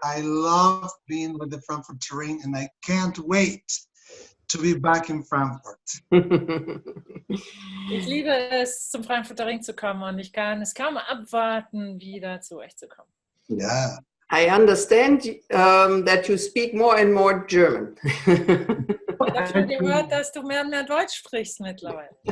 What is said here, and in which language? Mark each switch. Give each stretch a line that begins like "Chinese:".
English: I love being with the Frankfurter Ring and I can't wait to be back in Frankfurt.
German: Ich liebe es, zum Frankfurter Ring zu kommen und ich kann es kaum abwarten, wieder zu euch zu kommen.
English: Yeah. I understand that you speak more and more German.
German: Ich habe schon gehört, dass du mehr und mehr Deutsch sprichst mittlerweile.